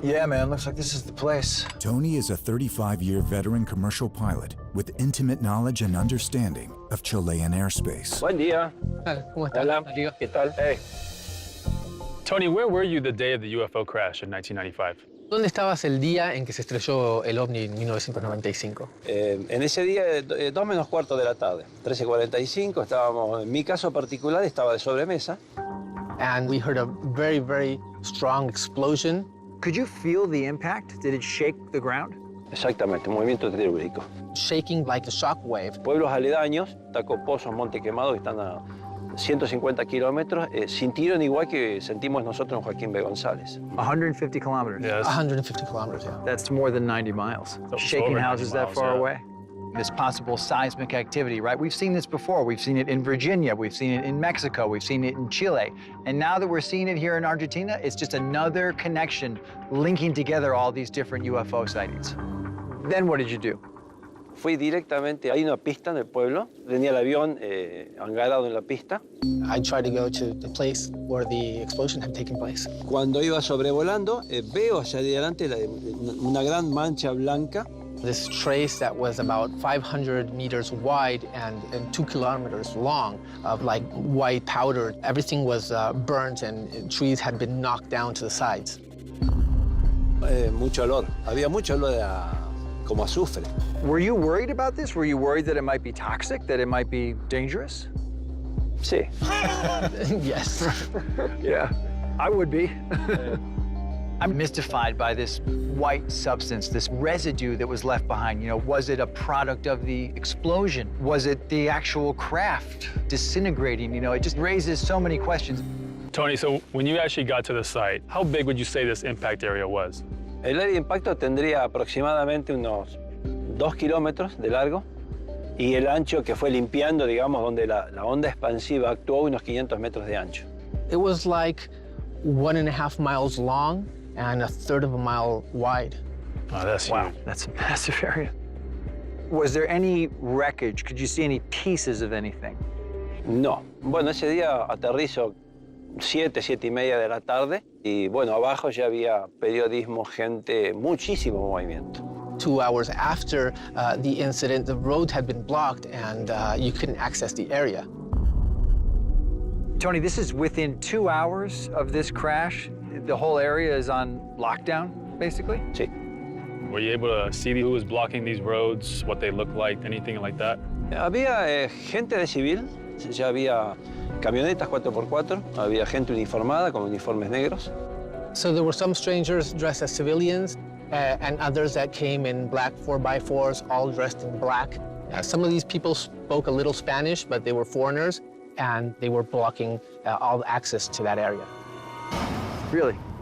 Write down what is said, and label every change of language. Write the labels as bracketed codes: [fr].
[en] Yeah, man, looks like this is the place. Tony is a 35-year veteran commercial pilot with intimate knowledge and understanding of Chilean airspace. [es] Buen día. ¿Cómo está? Hola. Rodrigo? ¿Qué tal? Hey. [en] Tony, where were you the day of the UFO crash in 1995? [es] ¿Dónde estabas el día en que se estrelló el ovni en 1995? En ese día, 2 menos cuarto de la tarde, 13:45, estábamos, en mi caso particular, estaba de sobremesa. [en] And we heard a very, very strong explosion. Could you feel the impact? Did it shake the ground? [es] Exactamente, movimiento telúrico. [en] Shaking like a shock wave. [es] Pueblos aledaños, Taco Pozos, Monte Quemado, que están a 150 kilómetros, sintieron igual que sentimos nosotros en Joaquín B. González. [en] 150 kilometers. Yes. 150 kilometers, yeah. That's more than 90 miles. So Shaking over 90 houses that miles, far yeah. away. This possible seismic activity, right? We've seen this before. We've seen it in Virginia. We've seen it in Mexico. We've seen it in Chile. And now that we're seeing it here in Argentina, it's just another connection linking together all these different UFO sightings. Then what did you do? [es] Fui directamente, hay una pista en el pueblo, tenía el avión hangarado en la pista. [en] I tried to go to the place where the explosion had taken place. [es] Cuando iba sobrevolando, veo hacia adelante una gran mancha blanca. [en] This trace that was about 500 meters wide and 2 kilometers long of like white powder. Everything was burnt and trees had been knocked down to the sides. [es] Mucho olor, había mucho olor como azufre. [en] Were you worried about this? Were you worried that it might be toxic, that it might be dangerous? [es] Sí. [en] Yes. Yeah, I would be. I'm mystified by this white substance, this residue that was left behind. You know, was it a product of the explosion? Was it the actual craft disintegrating? You know, it just raises so many questions. Tony, so when you actually got to the site, how big would you say this impact area was? [es] El área de impacto tendría aproximadamente unos 2 kilómetros de largo y el ancho que fue limpiando, digamos, donde la onda expansiva actuó, unos 500 metros de ancho. [en] It was like 1.5 miles long and 1/3 of a mile wide. Oh, that's huge. That's a massive area. Was there any wreckage? Could you see any pieces of anything? No. [es] Bueno, ese día aterrizo 7:30 de la tarde y bueno, abajo ya había periodismo, gente, muchísimo movimiento. [en] 2 hours after the incident, the road had been blocked and you couldn't access the area. Tony, this is within 2 hours of this crash. The whole area is on lockdown, basically? [es] Sí. [en] Were you able to see who was blocking these roads, what they looked like, anything like that? [es] Había gente de civil, ya había camionetas 4x4, había gente uniformada con uniformes negros. [en] So there were some strangers dressed as civilians and others that came in black 4x4s, all dressed in black. Some of these people spoke a little Spanish, but they were foreigners, and they were blocking all access to that area. Really?